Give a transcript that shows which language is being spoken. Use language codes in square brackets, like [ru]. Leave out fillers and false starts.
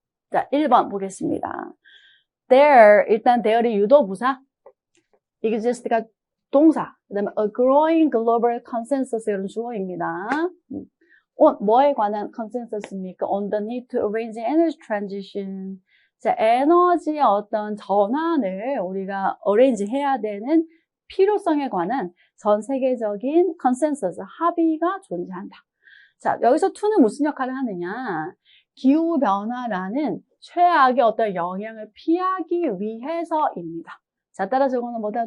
[ko] 자, 1번 보겠습니다. There, 일단 there이 유도부사, exist가 동사, 그 다음에 [en] a growing global consensus [ko] 이런 주어입니다. 뭐에 관한 consensus입니까? [en] On the need to arrange energy transition. [ko] 자, 에너지의 어떤 전환을 우리가 arrange 해야 되는 필요성에 관한 전 세계적인 consensus, 합의가 존재한다. 자, 여기서 to는 무슨 역할을 하느냐? 기후변화라는 최악의 어떤 영향을 피하기 위해서입니다. 자, 따라서 이거는 뭐다?